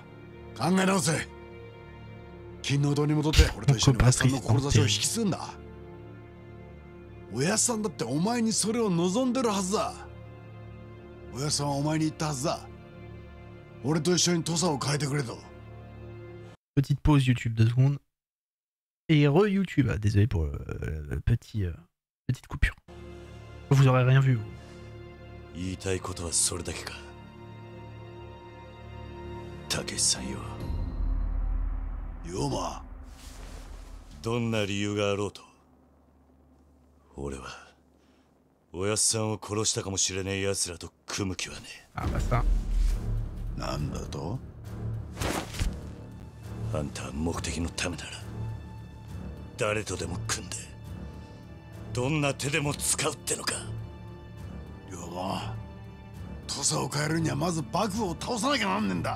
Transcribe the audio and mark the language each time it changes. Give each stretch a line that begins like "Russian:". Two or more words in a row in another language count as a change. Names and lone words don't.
Japanese: 考え直せ。金の堂に戻って俺と一緒におやっさんの志を引き継ぐんだ。おやっさんだってお前にそれを望んでるはずだ。おやっさんはお前に言ったはずだ。俺と一緒に土佐を変えてくれと。
French: Petite pause YouTube 2 secondes. Et re-YouTube. Désolé pour le petite coupure. Vous aurez rien vu, vous.
Japanese: 言いたいことはそれだけか。たけしさんよ。龍馬、どんな理由があろうと俺はおやっさんを殺したかもしれねえ奴らと組む気はねえ。
French: Ah bah ça.
Japanese: なんだと？あんたは目的のためなら誰とでも組んでどんな手でも使うってのか。龍馬、土佐を変えるにはまず幕府を倒さなきゃなんねんだ。